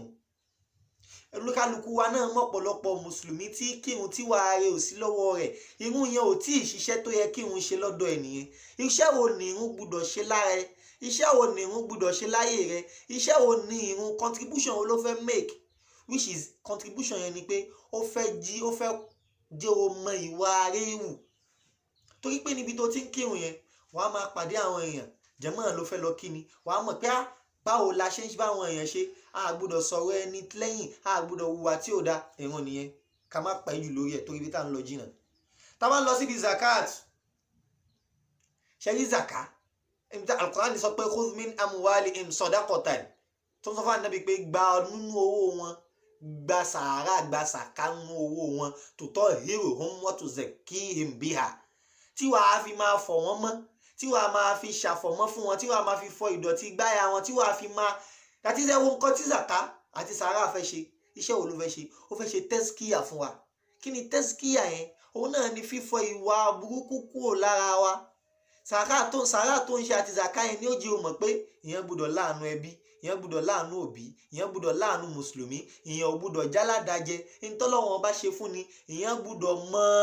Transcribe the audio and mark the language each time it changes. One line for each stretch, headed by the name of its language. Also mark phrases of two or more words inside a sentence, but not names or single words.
Yoruba: olúkálukú wa náà mọ̀ ọ̀pọ̀lọpọ̀ mùsùlùmí tí kírun tí wàá rẹ̀ ò sí lọ́wọ́ rẹ̀, irun yẹn ò tí ì ṣiṣẹ́ tó yẹ kírun ṣe lọ́dọ̀ ẹ̀ nìyẹn. iṣẹ́ wo ni irun gbúdọ̀ ṣe lára ẹ? iṣẹ́ wo ni irun gbúdọ̀ ṣe láyé rẹ? iṣẹ́ wo ni irun contribution wo ló fẹ́ make,
English: which is
Yoruba: contribution yẹn ni pé ó fẹ́ jẹ́ o mọ ìwà rẹ̀ wù. torí pé níbi tó ti ń kírun yẹn wàá máa pàdé àwọn èèyàn, jàmáà ló fẹ́ lọ kí ni, wàá mọ̀ pé báwo la ṣe ń bá àwọn èèyàn ṣe, a gbọ́dọ̀ sọ̀rọ̀ ẹni lẹ́yìn, a gbọ́dọ̀ hùwà tí ò dáa. ẹ̀wọ̀n nìyẹn, ká má pẹ́ jù lórí ẹ̀ torí bí tá à ń lọ jìnnà. tá a bá ń lọ síbi zakat, ṣe rí zaka, al-Qur'an sọ pé
Arabic: خذ من أموالهم صدقة,
Yoruba: tó ń sọ fún ànábì pé gba nínú owó wọn, gba sàárà, gba sàká nínú owó wọn,
Arabic: تطهرهم وتزكيهم بها,
Yoruba: tí wàá fi máa fọ̀ wọ́n mọ́, tí wàá máa fi ṣàfọ̀mọ́ fún wọn tí wàá máa fi fọ ìdọ̀tí gbáyà wọn tí wàá fi máa àti iṣẹ́ wo nǹkan tí zaka àti sàárà fẹ́ ṣe iṣẹ́ wo ló fẹ́ ṣe ó fẹ́ ṣe tẹ́síkíyà fún wa kí ni tẹ́síkíyà yẹn òun náà ni fífọ ìwà burúkú kúrò lára wa sàárà tó ń ṣe àti zaka yẹn ni ó jẹ́ o mọ̀ pé ìyẹn gbọ́dọ̀ láàánú ẹbí ìyẹn gbọ́dọ̀ láàánú òbí ìyẹn gbọ́dọ̀ láàánú mùsùlùmí ìyẹn ò gbọ́dọ̀ jáládàjẹ ntọ́lọ́wọ́n bá ṣe fún ni ìyẹn gbọ́dọ̀ mọ